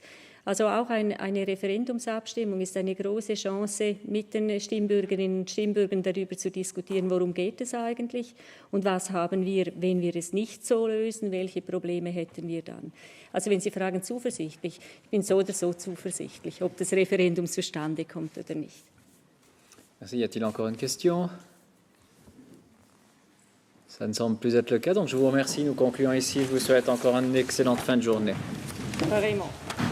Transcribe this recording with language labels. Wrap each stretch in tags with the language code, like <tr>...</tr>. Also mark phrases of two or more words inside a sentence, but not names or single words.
<de>Also auch eine Referendumsabstimmung ist eine große Chance, mit den Stimmbürgerinnen und Stimmbürgern darüber zu diskutieren, worum geht es eigentlich und was haben wir, wenn wir es nicht so lösen, welche Probleme hätten wir dann. Also wenn Sie fragen, zuversichtlich, ich bin so oder so zuversichtlich, ob das Referendum zustande kommt oder nicht.</de> <fr>Merci. Y a-t-il encore une question? Ça ne semble plus être le cas, donc je vous remercie. Nous concluons ici. Je vous souhaite encore une excellente fin de journée. Vraiment.</fr>